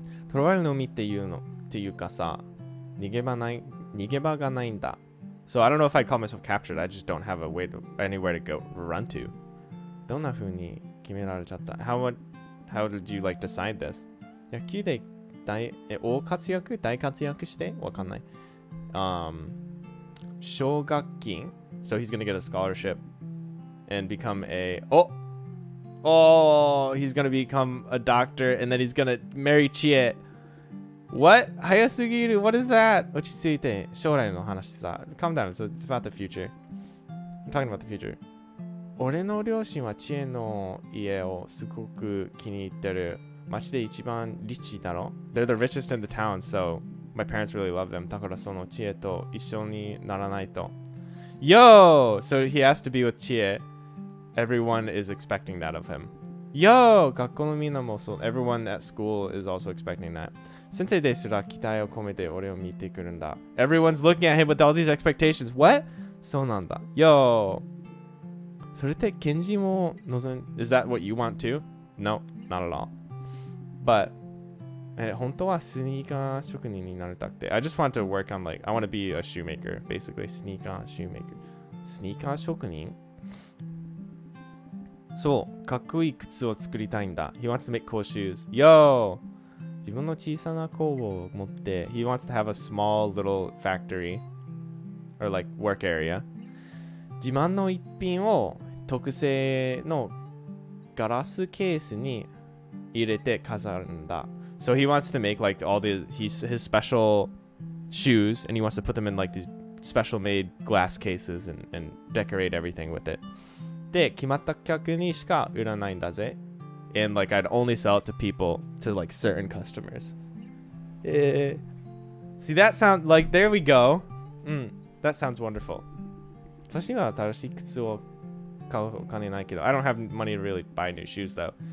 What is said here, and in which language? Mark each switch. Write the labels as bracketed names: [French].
[Japanese] 捕らわれるのみっていうかさ、逃げ場がないんだ。 [English] So I don't know if I'd call myself captured. I just don't have a way to anywhere to go run to. [Japanese] どんな風に決められちゃった？ [English] How did you like decide this? [Japanese] 野球で大活躍してわかんない。 [English] 奨学金 So he's gonna get a scholarship and become a he's gonna become a doctor and then he's gonna marry Chie. What? [Japanese] 早すぎる [English] What is that? [Japanese] 落ち着いて将来の話さ [English] Calm down. So it's about the future. I'm talking about the future. [Japanese] 俺の両親はチエの家をすごく気に入ってる。町で一番リッチだろ [English] They're the richest in the town, so my parents really love them. [Japanese] だからそのチエと一緒にならないと。 [English] Yo! So he has to be with Chie. Everyone is expecting that of him. [Japanese] Yo! 学校のみんなもそう。 [English] Everyone at school is also expecting that. [Japanese] 先生ですら期待を込めて俺を見てくるんだ。 [English] Everyone's looking at him with all these expectations. [Japanese] What? そうなんだ。Yo! それってケンジも望ん [English] Is that what you want too? No, not at all. But [Japanese] 本当はスニーカー職人になりたくて [English] I just want to work on I want to be a shoemaker basically スニーカーshoemaker [Japanese] スニーカー職人そうかっこいい靴を作りたいんだ [English] He wants to make cool shoes Yo [Japanese] 自分の小さな工房を持って [English] He wants to have a small little factory or work area [Japanese] 自慢の一品を特製のガラスケースに入れて飾るんだ [English] So he wants to make all his special shoes and he wants to put them in these special made glass cases and decorate everything with it. [Japanese] で、決まった客にしか売らないんだぜ。 [English] And I'd only sell it to people, to certain customers. See that sound there we go. That sounds wonderful. [Japanese] 私には新しい靴を買うお金ないけど [English] I don't have money to really buy new shoes though.